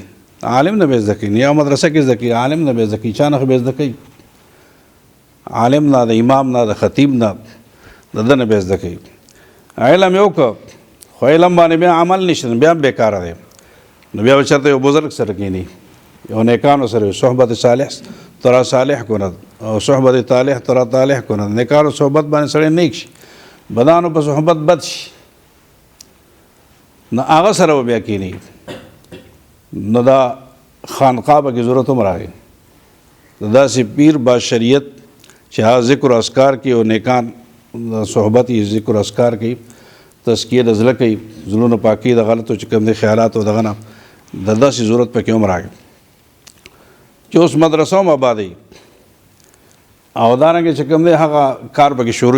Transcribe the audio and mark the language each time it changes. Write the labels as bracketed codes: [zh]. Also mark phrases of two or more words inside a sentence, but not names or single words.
[ps] عالم نه به زده کوي، نه یو مدرسه کې زده کوي، عالم نه به زده کوي، چا نه خو به زده کوي؟ عالم نه، د امام نه، د خطیب نه، د ده نه به زده کوي. علم یې وکړه خو علم باندې بیا عمل نشته، بیا هم بېکاره دی. نو بیا به چېرته یو بزرګ سره کښېني، یو نیکانو سره، [fa] صحبت صالح ترا صالح کند او صحبت طالح ترا طالح کند. [ps] نیکانو صحبت باندې سړی نیک شي، بدانو په صحبت بد شي، نو هغه سره به بیا کښېني. نو دا خانقاه به کې ضرورت هم راغی، د داسې پیر با شریعت چې هغه ذکر و اذکار کوي او نیکان صحبت یې ذکر و اذکار کوي، تزکیه د زړه کوي، زړونه پاکي د غلطو چې کوم دی خیالاتو دغه نه، د داسې ضرورت پکې هم راغی چې اوس مدرسه هم آبادوي او دارنګې چې کوم دی هغه کار پکې شروع وي.